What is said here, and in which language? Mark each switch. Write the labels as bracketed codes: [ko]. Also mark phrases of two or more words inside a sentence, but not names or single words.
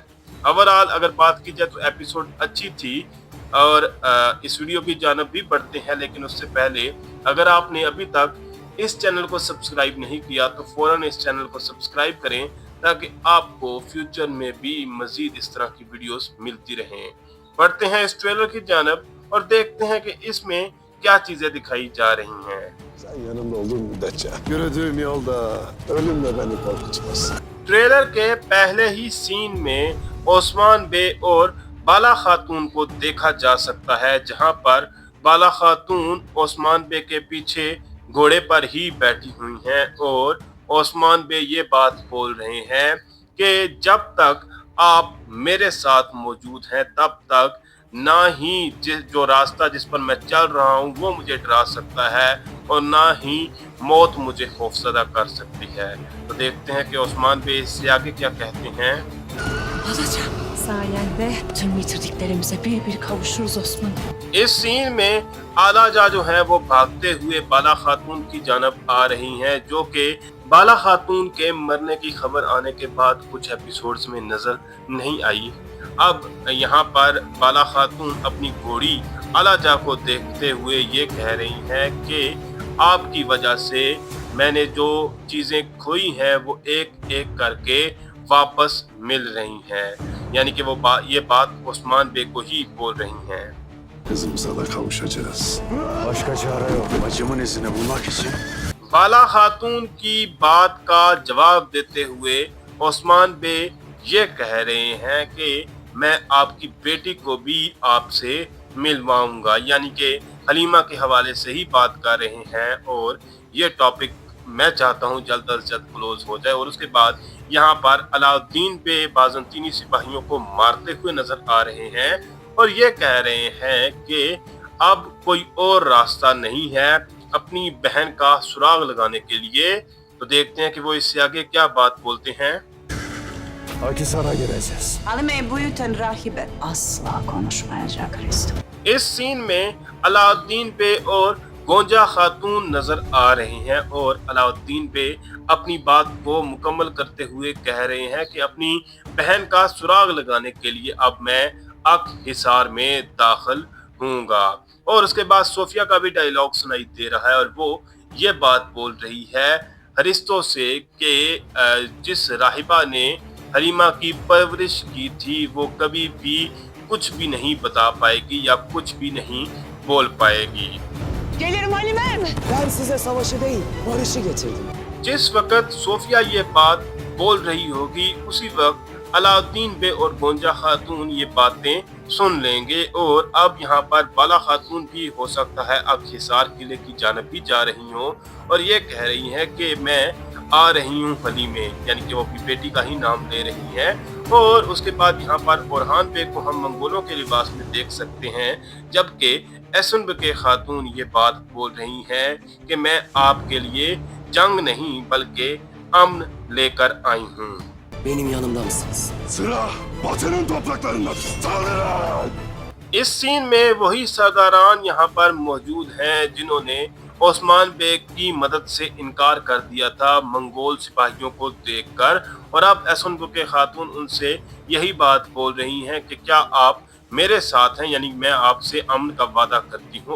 [ur] اوورآل اگر بات کی جائے تو ایپیسوڈ اچھی تھی اور اس ویڈیو کی جانب بھی بڑھتے ہیں، لیکن اس سے پہلے اگر آپ نے ابھی تک اس چینل کو سبسکرائب نہیں کیا تو فوراً اس چینل کو سبسکرائب کریں تاکہ آپ کو فیوچر میں بھی مزید اس طرح کی ویڈیوز ملتی رہیں. بڑھتے ہیں اس ٹریلر کی جانب اور دیکھتے ہیں کہ اس میں کیا چیزیں دکھائی جا رہی ہیں. [tr] Sen yanımda olduğun müddetçe yürüdüğüm yolda ölümle beni korkutmaz. [ur] ٹریلر کے پہلے ہی سین میں عثمان بے اور بالا خاتون کو دیکھا جا سکتا ہے، جہاں پر بالا خاتون عثمان بے کے پیچھے گھوڑے پر ہی بیٹھی ہوئی ہیں اور عثمان بے یہ بات بول رہے ہیں کہ جب تک آپ میرے ساتھ موجود ہیں تب تک نہ ہی جو راستہ جس پر میں چل رہا ہوں وہ مجھے ڈرا سکتا ہے اور نہ ہی موت مجھے خوفزدہ کر سکتی ہے. تو دیکھتے ہیں کہ عثمان بے اس سے آگے کیا کہتے ہیں. [tr] Alacağım. Sayende tüm yitirdiklerimize bir bir kavuşuruz Osman. [ur] اس سین میں آلاجا جو ہے وہ بھاگتے ہوئے بالا خاتون کی جانب آ رہی ہیں، جو کہ بالا خاتون کے مرنے کی خبر آنے کے بعد کچھ ایپیسوڈز میں نظر نہیں آئی. اب یہاں پر بالا خاتون اپنی گھوڑی آلاجا کو دیکھتے ہوئے یہ کہہ رہی ہیں کہ آپ کی وجہ سے میں نے جو چیزیں کھوئی ہیں وہ ایک ایک کر کے واپس مل رہی ہیں، یعنی کہ وہ یہ بات عثمان بے کو ہی بول رہی ہیں. [tr] Kızımıza da kavuşacağız. Başka çare yok. Bacımın izini bulmak için. [ur] بالا خاتون کی بات کا جواب دیتے ہوئے عثمان بے یہ کہہ رہے ہیں کہ میں آپ کی بیٹی کو بھی آپ سے ملواؤں گا، یعنی کہ حلیمہ کے حوالے سے ہی بات کر رہے ہیں. اور یہ ٹاپک میں چاہتا ہوں جلد از جلد کلوز ہو جائے. اور اس کے بعد یہاں پر علاؤالدین پے بازنطینی سپاہیوں کو مارتے ہوئے نظر آ رہے ہیں اور یہ کہہ رہے ہیں کہ اب کوئی اور راستہ نہیں ہے اپنی بہن کا سراغ لگانے کے لیے. تو دیکھتے ہیں کہ وہ اس سے آگے کیا بات بولتے ہیں. [tr] Akhisar'a gireceğiz. Hanım buyurun rahibe. Asla konuşmayacak Hristo. [ur] اس سین میں علاؤالدین پے اور گونجا خاتون نظر آ رہی ہیں اور علاؤالدین پے اپنی بات کو مکمل کرتے ہوئے کہہ رہے ہیں کہ اپنی بہن کا سراغ لگانے کے لیے اب میں حصار میں داخل ہوں گا. اور اس کے بعد صوفیہ کا بھی ڈائیلاگ سنائی دے رہا ہے اور وہ یہ بات بول رہی ہے ہرستو سے کہ جس راہبہ نے حلیمہ کی پرورش کی تھی وہ کبھی بھی کچھ بھی نہیں بتا پائے گی یا کچھ بھی نہیں بول پائے گی. [tr] Gelirim Halimem. Ben size savaşı değil, barışı getirdim. [ur] جس وقت صوفیہ یہ بات بول رہی ہوگی اسی وقت علاؤالدین بے اور گونجا خاتون یہ باتیں سن لیں گے. اور اب یہاں پر بالا خاتون بھی ہو سکتا ہے اب حصار قلعے کی جانب بھی جا رہی ہو اور یہ کہہ رہی ہے کہ میں آ رہی ہوں حلی میں، یعنی کہ وہ اپنی بیٹی کا ہی نام لے رہی ہیں. اور اس کے بعد یہاں پر اورحان بے کو ہم منگولوں کے لباس میں دیکھ سکتے ہیں، جبکہ احسن بوکے خاتون یہ بات بول رہی ہیں کہ میں آپ کے لیے جنگ نہیں بلکہ امن لے کر آئی ہوں. [tr] Benim yanımda mısınız? Sıra Batı'nın topraklarındadır. Saldırın! [ur] اس سین میں وہی سرداران یہاں پر موجود ہیں جنہوں نے عثمان بیگ کی مدد سے انکار کر دیا تھا منگول سپاہیوں کو دیکھ کر، اور اب ایسن بوکے خاتون ان سے یہی بات بول رہی ہیں کہ کیا آپ میرے ساتھ ہیں، یعنی میں آپ سے امن کا وعدہ کرتی ہوں.